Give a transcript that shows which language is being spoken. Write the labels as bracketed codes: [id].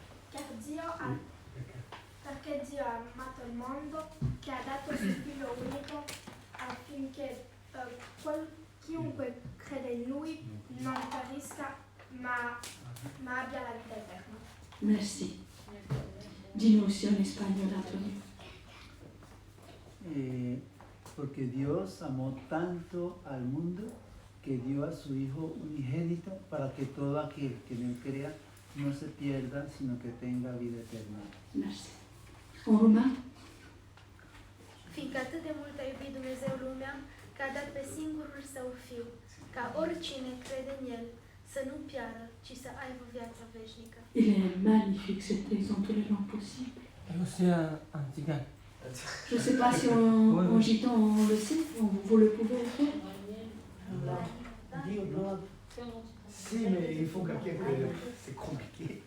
[it] Perché Dio ha amato il mondo che ha dato suo figlio unico affinché chiunque crede in lui non perisca ma abbia la vita eterna. [fr] Merci. Dis-nous aussi en espagnol, Antonio. [es] Porque Dios amó tanto al mundo que dio a su Hijo unigénito para que todo aquel que en él crea no se pierda, sino que tenga vida eterna. [fr] Merci. En roumain? [ro] Fiindcă atât de mult a iubit Dumnezeu lumea, că a dat pe singurul Său Fiu, ca oricine crede în El să nu piară, ci să aibă viața veșnică. [fr] Il est magnifique cet exemple, tous les langues possibles. Eu aussi un tzigane. Je ne sais pas si en gitan on le sait, vous le pouvez le faire. Si, mais il faut quelqu'un que c'est compliqué.